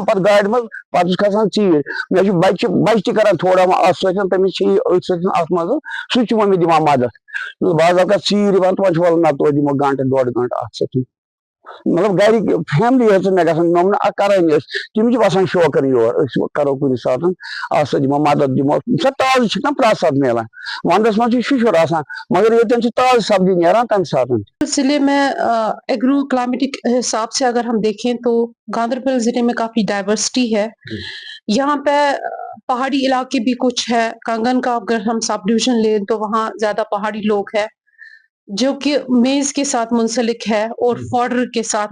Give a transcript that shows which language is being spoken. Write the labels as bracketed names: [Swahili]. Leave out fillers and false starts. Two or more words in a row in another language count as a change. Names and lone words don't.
[Kashmiri] پتہٕ گاڑِ منٛز پتہٕ چھُس کھسان ژیٖرۍ مےٚ چھُ بچہِ تہِ کران تھوڑا اَتھ سۭتۍ تٔمِس چھِ یہِ أتھۍ سۭتۍ اَتھ منٛز سُہ تہِ چھُ وۄنۍ مےٚ دِوان مدد بعض اوقات ژیٖرۍ یِوان تہٕ وۄنۍ چھُ وَلہٕ نہ توتہِ دِمو 1-1.5 گنٹہٕ اَتھ سۭتۍ مطلب گرِکۍ فیملی ٲسۍ مےٚ گژھان مےٚ ووٚن کرٲنی أسۍ تِم چھِ وسان شوقن یور أسۍ کرو کُنہِ ساتہٕ اَتھ سۭتۍ دِمو مدد دِمو سۄ تازٕ چھِ نہ پرٛٮ۪تھ ساتہٕ میلان وَندَس منٛز چھُ شُشُر آسان مگر ییٚتٮ۪ن چھِ تازٕ سبزی نیران تَمہِ ساتہٕ [Urdu] ضلع میں [English] agro climatic [Urdu] حساب سے اگر ہم دیکھیں تو گاندربل ضلع میں کافی ڈائیورسٹی ہے یہاں پہ پہاڑی علاقے بھی کچھ ہے کنگن کا اگر ہم [English] sub division [Urdu] لیں تو وہاں زیادہ پہاڑی لوگ ہیں جو کہ میز کے ساتھ منسلک ہے اور فوڈر کے ساتھ